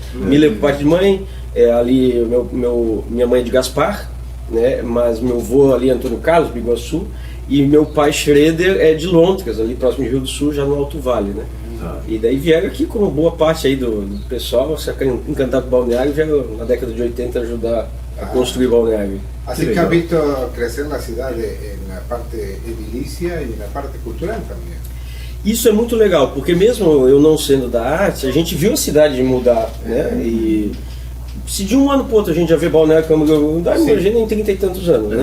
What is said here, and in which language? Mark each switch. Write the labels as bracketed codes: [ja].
[pt] Miller por parte de mãe, ali minha mãe é de Gaspar, né? Mas meu avô ali, Antônio Carlos, Biguaçu. E meu pai Schroeder é de Londres, ali próximo de Rio do Sul, já no Alto Vale, né? E daí vieram aqui, como boa parte aí do pessoal, se encantado com o balneário, vieram na década de 80 ajudar a construir o balneário. [es] Así que has visto crecer la ciudad en la parte edilicia y en la parte cultural también. [pt] Isso é muito legal, porque mesmo eu não sendo da arte, a gente viu a cidade mudar, né? E se de um ano para o outro a gente já vê Balneário Camboriú, a gente nem 30 e tantos anos, né?